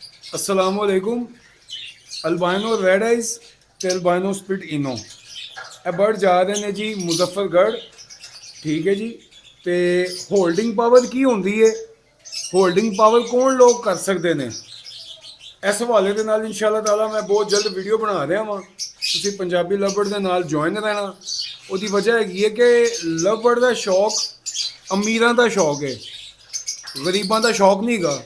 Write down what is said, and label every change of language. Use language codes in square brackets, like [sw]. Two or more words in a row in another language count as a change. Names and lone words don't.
[pa] असलामुअलैकुम। [en] albino red eyes [pa] ते [en] albino split ino [pa] ਇਹ ਬਰਡ ਜਾ ਰਹੇ ਨੇ ਜੀ ਮੁਜ਼ੱਫਰਗੜ੍ਹ। ਠੀਕ ਹੈ ਜੀ। ਤੇ [en] holding power [pa] ਕੀ ਹੁੰਦੀ ਹੈ, [en] holding power [pa] ਕੌਣ ਲੋਕ ਕਰ ਸਕਦੇ ਨੇ, ਇਸ ਹਵਾਲੇ ਦੇ ਨਾਲ [ar] إن شاء الله تعالى [pa] ਮੈਂ ਬਹੁਤ ਜਲਦ ਵੀਡੀਓ ਬਣਾ ਰਿਹਾ ਵਾਂ। ਤੁਸੀਂ ਪੰਜਾਬੀ ਲਵਬਰਡ ਦੇ ਨਾਲ ਜੁਆਇਨ ਰਹਿਣਾ। ਉਹਦੀ ਵਜ੍ਹਾ ਹੈਗੀ ਹੈ ਕਿ ਲਵਬਰਡ ਦਾ ਸ਼ੌਕ ਅਮੀਰਾਂ ਦਾ ਸ਼ੌਕ ਹੈ, ਗਰੀਬਾਂ ਦਾ ਸ਼ੌਕ ਨਹੀਂ ਹੈਗਾ।